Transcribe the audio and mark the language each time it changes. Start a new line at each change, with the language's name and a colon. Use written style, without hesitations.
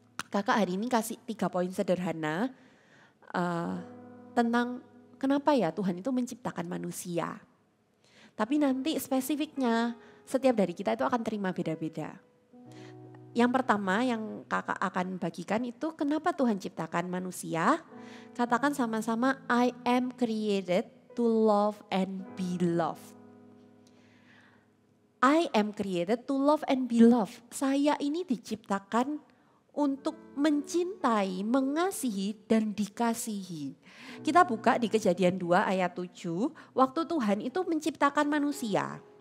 Indonesian: Kakak hari ini kasih 3 poin sederhana tentang kenapa ya Tuhan itu menciptakan manusia. Tapi nanti spesifiknya setiap dari kita itu akan terima beda-beda. Yang pertama yang kakak akan bagikan itu kenapa Tuhan ciptakan manusia. Katakan sama-sama,
English: I am created to love and be loved. I am created to love and be loved.
Indonesian: Saya ini diciptakan untuk mencintai, mengasihi, dan dikasihi. Kita buka di Kejadian 2 ayat 7, waktu Tuhan itu menciptakan manusia.